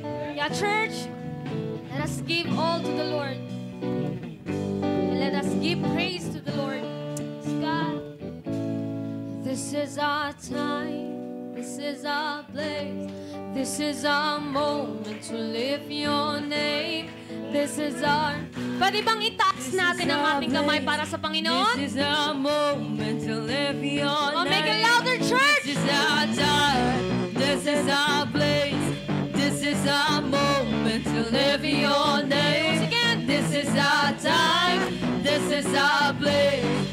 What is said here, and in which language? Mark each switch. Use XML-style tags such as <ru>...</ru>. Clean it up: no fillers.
<en>Yeah, church, let us give all to the Lord. And let us give praise to the Lord. God, this is our time. This is our place. This is our moment to lift your name. This is our...</en> <tl>Pwede bang itaas natin ang ating kamay para sa Panginoon?</tl> <en>This is our moment to lift your name. Make it louder, church! This is our time. This is our place. This is our moment to lift your name. Once again. This is our time. This is our place.</en>